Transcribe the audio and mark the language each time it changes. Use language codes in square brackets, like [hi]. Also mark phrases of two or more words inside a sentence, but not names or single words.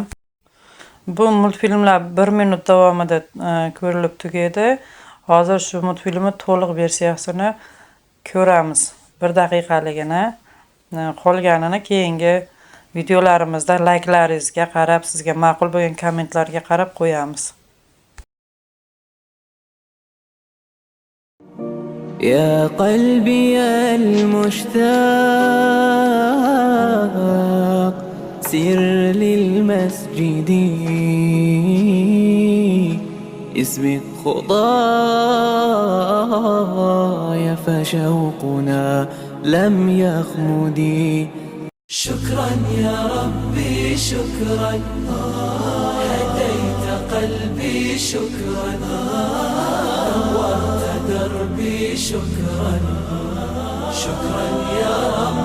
[uz] Bu multfilmlar 1 minut davomida ko'rilib tugaydi. Hozir shu multfilmning to'liq versiyasini ko'ramiz. 1 daqiqaligini, qolganini keyingi videolarimizda layklaringizga qarab, sizga ma'qul bo'lgan kommentlarga qarab qo'yamiz. [ar] يا قلبي المشتاق سر للمسجد اسبق خطاي فشوقنا لم يخمد شكرا يا ربي شكرا هديت قلبي شكرا نورت دربي شكرا شكرا يا رب